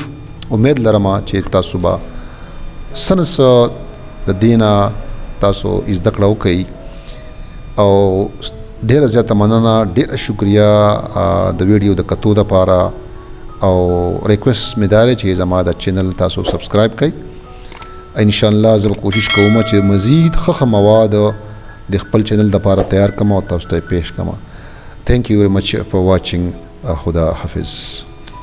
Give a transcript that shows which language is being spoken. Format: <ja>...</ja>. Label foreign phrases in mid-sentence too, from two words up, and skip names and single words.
<ps>امید لرم چې تاسو به سنس د دینا تاسو زده کړه وکړئ او ډېره زیاته مننه، ډېره شکریه د ویډیو د کتو دپاره. او ریکویسټ مې دا دی چې زما د چینل تاسو سبسکرایب کړئ. انشاءالله زه به کوشش کوم چې مزید ښه مواد د خپل چینل دپاره تیار کړم او تاسو ته یې پیش کړم.</ps> <en>Thank you very much for watching.</en> <ps>خدا حافظ.</ps>